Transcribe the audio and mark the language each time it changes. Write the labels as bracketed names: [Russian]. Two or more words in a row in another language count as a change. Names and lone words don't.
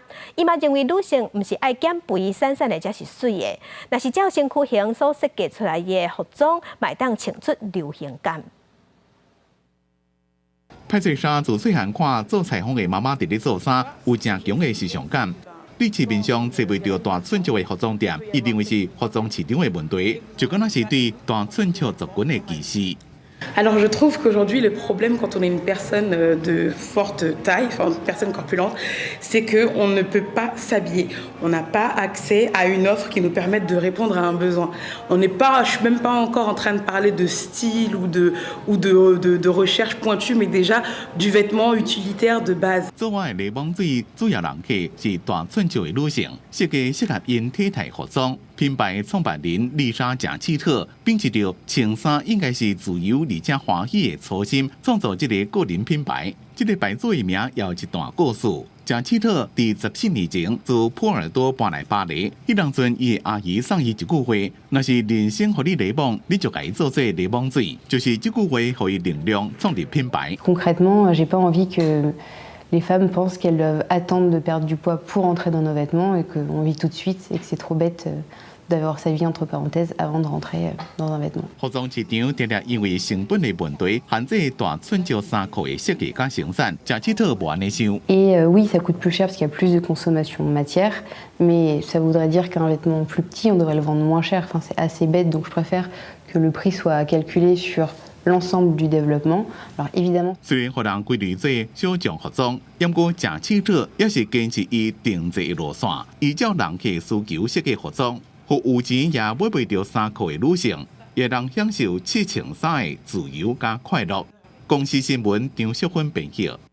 [Min Nan Chinese] 伊嘛认为女性毋是爱减肥散散的才是水的，若是照身躯形所设计出来的服装，嘛会当穿出流行感。派翠莎自细汉看做裁缝的妈妈伫咧做衫，有正强的时尚感。你市面上找袂到大寸尺的服装店，伊认为是服装市场的问题，就敢若是对大寸尺族群的歧视。 [French] Alors je trouve qu'aujourd'hui le problème quand on est une personne de forte taille, enfin une personne corpulente, c'est qu'on ne peut pas s'habiller. On n'a pas accès à une offre qui nous permette de répondre à un besoin. Je suis même pas encore en train de parler de style ou de recherche pointue, mais déjà du vêtement utilitaire de base. [Min Nan Chinese] 做我的柠檬水主要人客是大寸尺的女性，设计适合因体态服装。品牌创办人丽莎贾契特秉持着穿衫应该是自由而且欢喜的初心，创造这个个人品牌。这个牌子的名也有一段故事。贾契特伫14年前自波尔多搬来巴黎，迄当阵伊的阿姨送伊一句话：若是人生互你柠檬，你就甲伊做这柠檬水。就是这句话，互伊力量创立品牌。 [French] Concrètement, j'ai pas envie que les femmes pensent qu'elles doivent attendre de perdre du poids pour entrer dans nos vêtements et qu'on vit tout de suite et que c'est trop bête d'avoir sa vie entre parenthèses avant de rentrer dans un vêtement. [Min Nan Chinese] 服装市场常常因为成本的问题，限制大寸尺衫裤的设计甲生产。贾契特无安尼想。 [French] Et oui, ça coûte plus cher parce qu'il y a plus de consommation de matière, mais ça voudrait dire qu'un vêtement plus petit, on devrait le vendre moins cher. Enfin, c'est assez bête, donc je préfère que le prix soit calculé sur l'ensemble du développement. Alors évidemment， [Min Nan Chinese] 虽然互人归类做小众服装，不过贾契特也是坚持伊定制的路线，依照人客需求设计服装。互有钱也买袂到衫裤的女性，也能享受试穿衫的自由加快乐。公司新闻张淑芬编辑。